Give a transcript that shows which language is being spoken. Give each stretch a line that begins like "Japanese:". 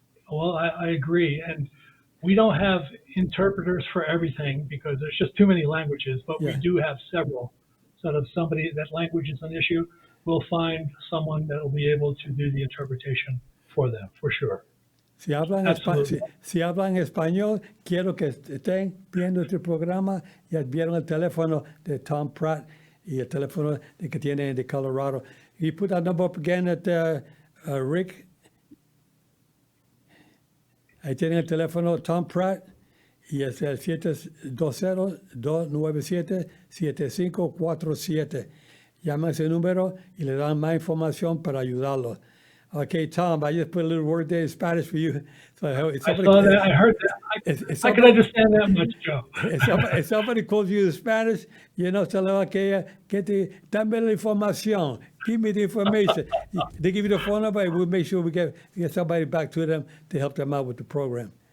English: Well, I agree. And we don't have interpreters for everything because there's just too many languages, but we do have several. So if somebody, that language is an issue, we'll find someone that will be able to do the interpretation for them, for sure.
Spanish: Si hablan español, quiero que estén viendo este programa. Ya vieron el teléfono de Tom Pratt, y el teléfono de que tiene de Colorado.
English: You put that number up again at Rick.
Spanish: Ahí tienen el teléfono Tom Pratt y es el 720-297-7547. Llama a ese número y le dan más información para ayudarlo.
English: Okay, Tom, I just put a little word there in Spanish for you. So I saw that. I heard that. I can understand that much, Joe. If somebody calls you in Spanish, tell them, okay,
Spanish: dame la información.
English: Give me the information. They give you the phone number, and we'll make sure we get somebody back to them to help them out with the program.